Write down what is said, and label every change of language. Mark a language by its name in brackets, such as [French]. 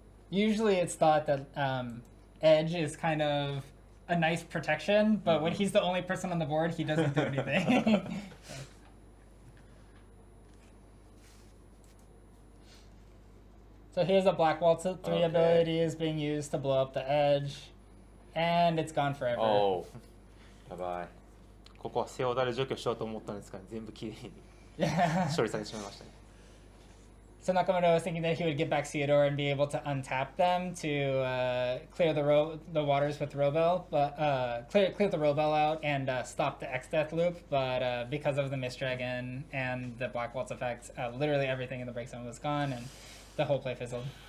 [English] Usually it's thought that Edge is kind of a nice protection, but when he's the only person on the board, he doesn't do anything. So here's a Black Waltz 3 ability is being used to blow up the Edge, and it's gone forever. Oh, bye-bye. [Japanese] ここはセオダル除去しようと思ったんですが、全部きれいに [English] Yeah. [Japanese] 処理されてしまいましたね。 [English] So Nakamura was thinking that he would get back Theodore and be able to untap them to clear the waters with Robel, but clear the Robel out and stop the X-Death loop. But because of the Mist Dragon and the Black Waltz effect, literally everything in the break zone was gone, and the whole play fizzled.